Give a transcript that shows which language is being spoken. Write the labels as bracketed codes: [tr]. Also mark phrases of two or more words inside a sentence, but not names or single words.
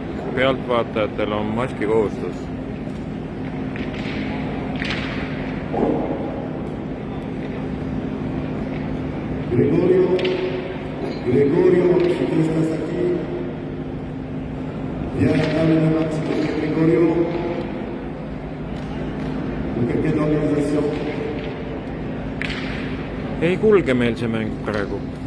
[et] Pealtvaatajatel on maski kohustus. [es] Gregorio, si tú estás aquí, ya dame la máxima, Gregorio, porque queda organización. [et] Ei kulge meil see mäng praegu.